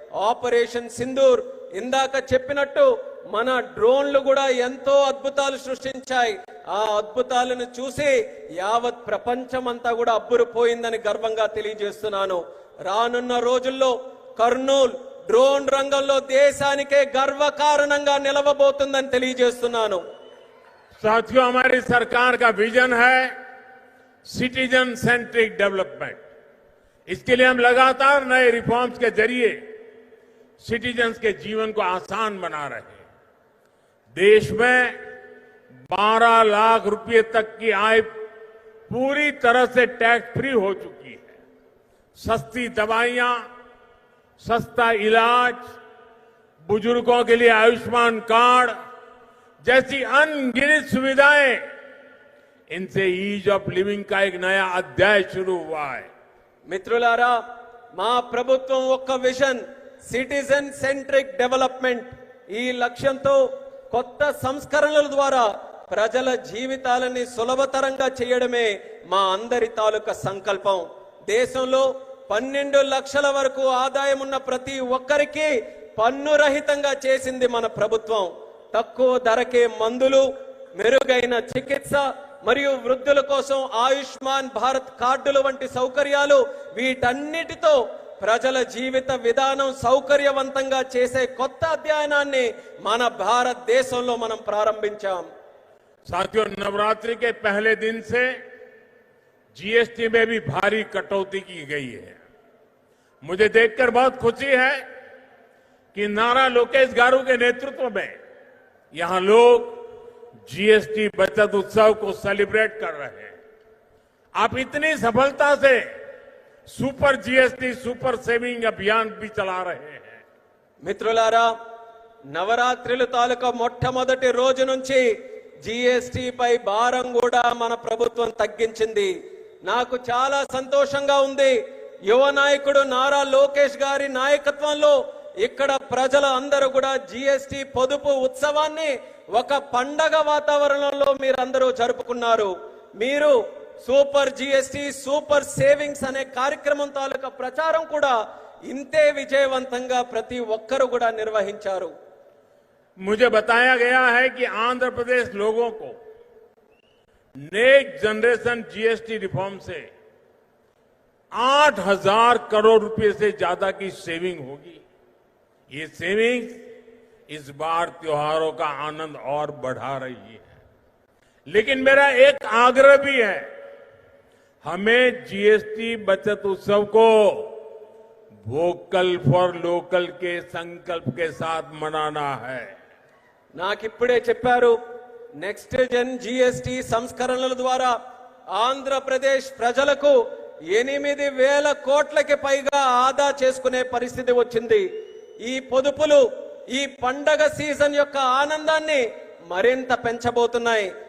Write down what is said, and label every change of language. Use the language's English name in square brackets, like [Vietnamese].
[Telugu] Operation Sindoor ఇందాక చెప్పినట్టు మన డ్రోన్లు కూడా ఎంతో అద్భుతాలు సృష్టించాయి. ఆ అద్భుతాలను చూసి యావత్ ప్రపంచమంతా కూడా అబ్బురుపోయిందని గర్వంగా తెలియజేస్తున్నాను. రానున్న రోజుల్లో కర్నూలు డ్రోన్ రంగంలో దేశానికే గర్వకారణంగా నిలవబోతుందని తెలియజేస్తున్నాను. [Hindi] साथियों, हमारी सरकार का विजन है सिटीजन सेंट्रिक डेवलपमेंट. इसके लिए हम लगातार नए रिफॉर्म्स के जरिए सिटीजन्स के जीवन को आसान बना रहे हैं. देश में 12 लाख रुपए तक की आय पूरी तरह से टैक्स फ्री हो चुकी है. सस्ती दवाइयां, सस्ता इलाज, बुजुर्गों के लिए आयुष्मान कार्ड जैसी अनगिनत सुविधाएं, इनसे ईज ऑफ लिविंग का एक नया अध्याय शुरू हुआ है. [Telugu] మిత్రులారా, మా ప్రభుత్వం ఒక్క విజన్ సిటిజన్ సెంట్రిక్ డెవలప్మెంట్ ఈ లక్ష్యంతో కొత్త సంస్కరణల ద్వారా ప్రజల జీవితాలని సులభతరంగా చేయడమే మా అందరి తాలూకా సంకల్పం. దేశంలో 12 లక్షల వరకు ఆదాయం ఉన్న ప్రతి ఒక్కరికి పన్ను రహితంగా చేసింది మన ప్రభుత్వం. తక్కువ ధరకే మందులు, మెరుగైన చికిత్స మరియు వృద్ధుల కోసం ఆయుష్మాన్ భారత్ కార్డులు వంటి సౌకర్యాలు, వీటన్నిటితో ప్రజల జీవిత విధానం సౌకర్యవంతంగా చేసే కొత్త అధ్యయనాన్ని మన భారతదేశంలో మనం ప్రారంభించాం. [Hindi] साथियों, नवरात्रि के पहले दिन से जीएसटी में भी भारी कटौती की गई है. मुझे देखकर बहुत खुशी है कि नारा लोकेश गारू के नेतृत्व में यहां लोग जीएसटी बचत उत्सव को सेलिब्रेट कर रहे हैं. आप इतनी सफलता से सुपर जीएसटी सुपर सेविंग अभियान भी चला रहे हैं. [Telugu] మిత్రులారా, నవరాత్రుల తాలూకా మొట్టమొదటి రోజు నుంచి జీఎస్టీ పై భారం కూడా మన ప్రభుత్వం తగ్గించింది. నాకు చాలా సంతోషంగా ఉంది. యువ నాయకుడు నారా లోకేష్ గారి నాయకత్వంలో ఇక్కడ ప్రజల అందరూ కూడా జీఎస్టీ పొదుపు ఉత్సవాన్ని ఒక పండగ వాతావరణంలో మీరందరూ జరుపుకున్నారు. మీరు సూపర్ జీఎస్టీ సూపర్ సేవింగ్స్ అనే కార్యక్రమం తాలూకా ప్రచారం కూడా ఇంతే విజయవంతంగా ప్రతి ఒక్కరు కూడా నిర్వహించారు. [Hindi] मुझे बताया गया है कि आंध्र प्रदेश लोगों को नेक्स्ट जनरेशन जीएसटी रिफॉर्म से 8,000 करोड़ रुपए से ज्यादा की सेविंग होगी. ये सेविंग्स इस बार त्योहारों का आनंद और बढ़ा रही है. लेकिन मेरा एक आग्रह भी है, हमें जीएसटी बचत उत्सव को वोकल फॉर लोकल के संकल्प के साथ मनाना है. [Telugu] నాకిప్పుడే చెప్పారు, నెక్స్ట్ జన్ జీఎస్టీ సంస్కరణల ద్వారా ఆంధ్రప్రదేశ్ ప్రజలకు 8,000 కోట్లకి పైగా ఆదా చేసుకునే పరిస్థితి వచ్చింది. ఈ పొదుపులు ఈ పండగ సీజన్ యొక్క ఆనందాన్ని మరింత పెంచబోతున్నాయి.